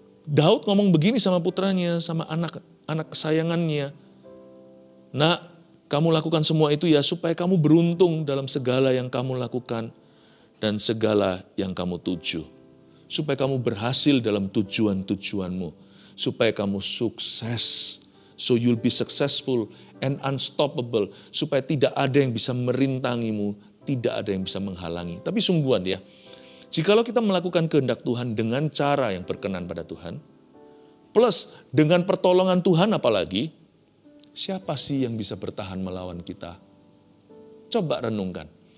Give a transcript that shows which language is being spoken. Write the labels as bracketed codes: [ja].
[id] Daud ngomong begini sama putranya, sama anak kesayangannya. Nak, kamu lakukan semua itu ya supaya kamu beruntung dalam segala yang kamu lakukan dan segala yang kamu tuju. Supaya kamu berhasil dalam tujuan-tujuanmu. Supaya kamu sukses. [en] So you'll be successful and unstoppable. [id] Supaya tidak ada yang bisa merintangimu, tidak ada yang bisa menghalangi. Tapi sungguhan ya, jikalau kita melakukan kehendak Tuhan dengan cara yang berkenan pada Tuhan, plus dengan pertolongan Tuhan apalagi, siapa sih yang bisa bertahan melawan kita? Coba renungkan.